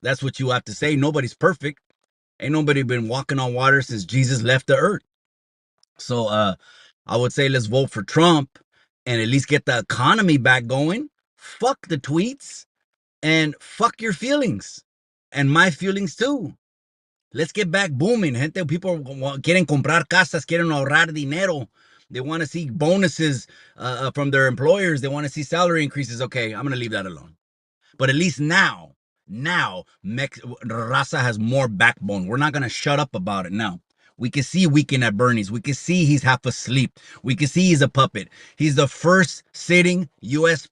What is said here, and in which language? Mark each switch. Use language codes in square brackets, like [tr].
[en] That's what you have to say. Nobody's perfect. Ain't nobody been walking on water since Jesus left the earth. So I would say let's vote for Trump and at least get the economy back going. Fuck the tweets and fuck your feelings and my feelings too. Let's get back booming, [es] gente. People quieren comprar casas, quieren ahorrar dinero. [en] They want to see bonuses from their employers. They want to see salary increases. Okay, I'm going to leave that alone. But at least now, Raza has more backbone. We're not going to shut up about it now. We can see Weekend at Bernie's. We can see he's half asleep. We can see he's a puppet. He's the first sitting U.S.